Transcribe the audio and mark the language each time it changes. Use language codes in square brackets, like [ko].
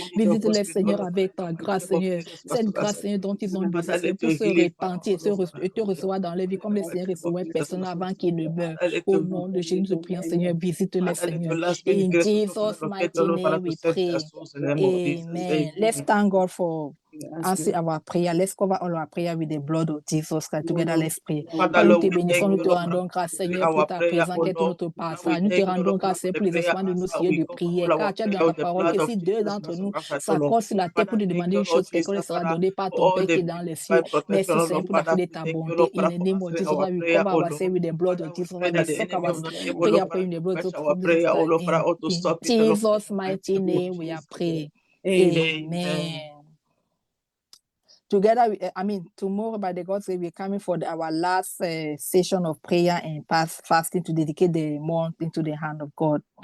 [fr] Visite-les, Seigneur, avec ta grâce, Seigneur. Cette grâce, Seigneur, dont ils ont besoin, Seigneur, pour se repentir et te recevoir dans leur vie, comme le Seigneur recevait personne avant qu'il ne meure. Au nom de Jésus, nous te prions, Seigneur, visite-les, Seigneur. [en] In Jesus' mighty name we pray. Amen. Let's thank God for answer our prayer. Let's cover all our prayer with the blood of Jesus Christ. Together, let's pray. [fr] Père, nous te bénissons, nous te rendons grâce, Seigneur, pour ta présence qui est tout notre passage. Nous te rendons grâce, Seigneur, pour les instruments de nos sujets de prière. Car tu as dit dans ta parole que si deux d'entre nous s'accordent sur la terre pour te demander une chose, quelque chose sera donné par ton Père qui est dans les cieux. Merci, Seigneur, pour la foi de ta bonté. [en] In the name of Jesus, we cover ourselves with the blood of Jesus. We soak our prayer in the blood of Jesus. In Jesus' mighty name we are praying. Amen. Together, tomorrow by the God's grace, we're coming for our last session of prayer and fasting to dedicate the month into the hand of God.